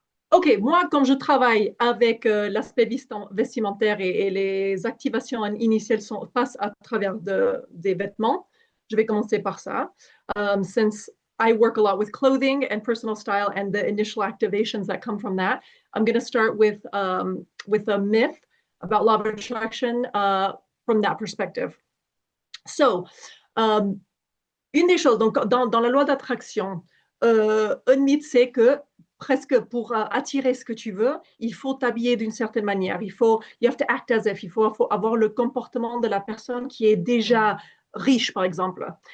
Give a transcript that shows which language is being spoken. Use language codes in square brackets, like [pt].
[fr] OK, moi, quand je travaille avec l'aspect vestimentaire et les activations initiales passent à travers des vêtements, je vais commencer par ça. [en] Since I work a lot with clothing and personal style and the initial activations that come from that, I'm going to start with a myth about law of attraction from that perspective. [fr] So, une des choses, donc dans la loi d'attraction, un mythe, c'est que presque pour attirer ce que tu veux, il faut t'habiller d'une certaine manière. [en] You have to act as if. [fr] Il faut avoir le comportement de la personne qui est déjà riche, par exemple.